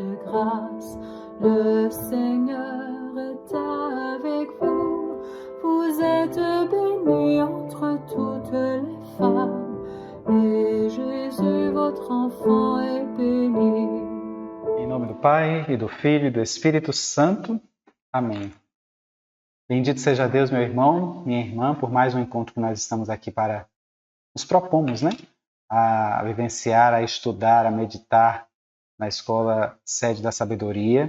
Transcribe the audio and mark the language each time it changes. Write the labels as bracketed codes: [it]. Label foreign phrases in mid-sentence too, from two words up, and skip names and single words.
[fr] grâce. Le Seigneur est avec vous. Vous êtes bénie entre toutes les femmes, et Jésus, votre enfant, est béni. [pt] Em nome do Pai, e do Filho, e do Espírito Santo. Amém. Bendito seja Deus, meu irmão, minha irmã, por mais um encontro que nós estamos aqui para nos propomos, né? A vivenciar, a estudar, a meditar na Escola Sede da Sabedoria.